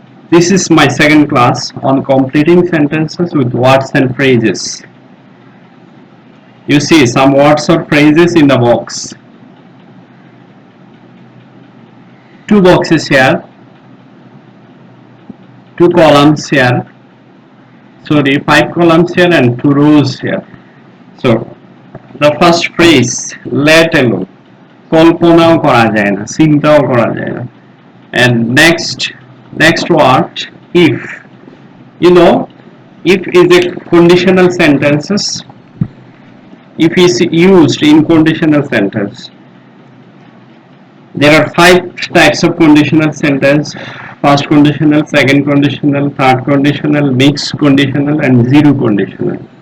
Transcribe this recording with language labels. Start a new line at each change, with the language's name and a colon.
English: This is my second class on completing sentences with words and phrases. You see some words or phrases in the box. Two boxes here, two columns here. Sorry, 5 columns here and 2 rows here. So the first phrase, let alone,
Bangla: কল্পনাও করা যায় না, চিন্তাও করা যায় না.
English: And next word, if. You know, if is a conditional sentences. If is used in conditional sentence. There are 5 types of conditional sentence. First conditional, second conditional, third conditional, mixed conditional, and zero conditional.